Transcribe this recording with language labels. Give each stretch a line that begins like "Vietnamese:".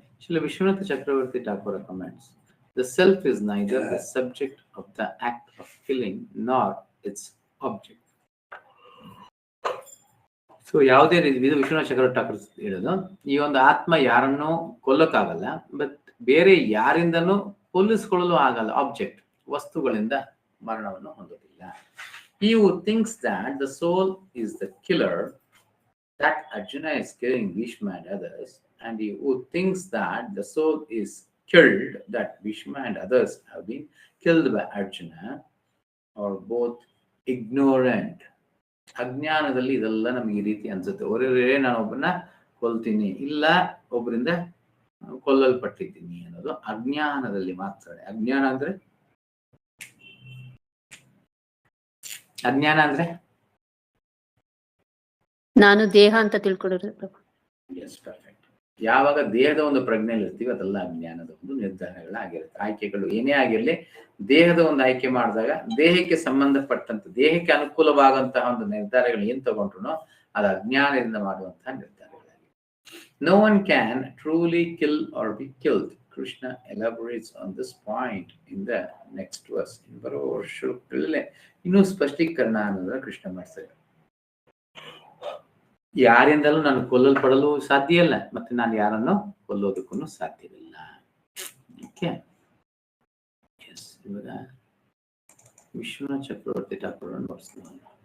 English: Shri Vishwanatha Chakravarti Thakur comments, the self is neither the subject of the act of killing nor its object.
Kannada: So ಯಾವುದೇ ರೀತಿ, ಇದು ವಿಶ್ವನಾಥ ಚಕ್ರವರ್ತಿ ಠಾಕೂರ್ ಹೇಳೋದು. ಈ ಒಂದು ಆತ್ಮ ಯಾರನ್ನೂ ಕೊಲ್ಲಕ್ಕಾಗಲ್ಲ, ಬಟ್ ಬೇರೆ ಯಾರಿಂದನೂ ಕೊಲ್ಲಿಸ್ಕೊಳ್ಳಲು ಆಗಲ್ಲ. ಆಬ್ಜೆಕ್ಟ್, ವಸ್ತುಗಳಿಂದ ಮರಣವನ್ನು ಹೊಂದೋದಿಲ್ಲ.
English: He who thinks that the soul is the killer, that Arjuna is killing Bhishma and others, and he who thinks that the soul is killed, that Bhishma and others have been killed by Arjuna, are both ignorant.
Kannada: ಅಜ್ಞಾನದಲ್ಲಿ ಇದೆಲ್ಲ ನಮಗೆ ಈ ರೀತಿ ಅನ್ಸುತ್ತೆ. ಒರೇ ನಾನು ಒಬ್ಬರನ್ನ ಕೊಲ್ತೀನಿ, ಇಲ್ಲ ಒಬ್ಬರಿಂದ ಕೊಲ್ಲಲ್ಪಟ್ಟಿದ್ದೀನಿ ಅನ್ನೋದು ಅಜ್ಞಾನದಲ್ಲಿ ಮಾತ್ರ. ಅಜ್ಞಾನ ಅಂದ್ರೆ ನಾನು ದೇಹ ಅಂತ ತಿಳ್ಕೊಂಡಿರೋದು.
English: Yes, perfect.
Kannada: ಯಾವಾಗ ದೇಹದ ಒಂದು ಪ್ರಜ್ಞೆಯಲ್ಲಿ ಇರ್ತೀವಿ ಅದೆಲ್ಲ ಅಜ್ಞಾನದ ಒಂದು ನಿರ್ಧಾರಗಳಾಗಿರುತ್ತೆ. ಆಯ್ಕೆಗಳು ಏನೇ ಆಗಿರಲಿ, ದೇಹದ ಒಂದು ಆಯ್ಕೆ ಮಾಡಿದಾಗ ದೇಹಕ್ಕೆ ಸಂಬಂಧಪಟ್ಟಂತೆ ದೇಹಕ್ಕೆ ಅನುಕೂಲವಾದಂತಹ ಒಂದು ನಿರ್ಧಾರಗಳು ಏನ್ ತಗೊಂಡ್ರು ಅದು ಅಜ್ಞಾನದಿಂದ ಮಾಡುವಂತಹ ನಿರ್ಧಾರಗಳಾಗಿವೆ.
English: No one can truly kill or be killed. Krishna elaborates on this point in the next verse.
Kannada: In ಬರೋ ಶ್ಲೋಕಗಳಲ್ಲೇ ಇನ್ನೂ ಸ್ಪಷ್ಟೀಕರಣ ಅನ್ನೋದನ್ನ ಕೃಷ್ಣ ಮಾಡ್ತಾರೆ. ಯಾರಿಂದಲೂ ನಾನು ಕೊಲ್ಲಲ್ಪಡಲು ಸಾಧ್ಯ ಇಲ್ಲ, ಮತ್ತೆ ನಾನು ಯಾರನ್ನು ಕೊಲ್ಲೋದಕ್ಕೂ ಸಾಧ್ಯವಿಲ್ಲ. ಓಕೆ, ಇವಾಗ ವಿಶ್ವನಾಥ ಚಕ್ರವರ್ತಿ ಠಾಕೂರ್ ನೋಡ್ತೀನಿ.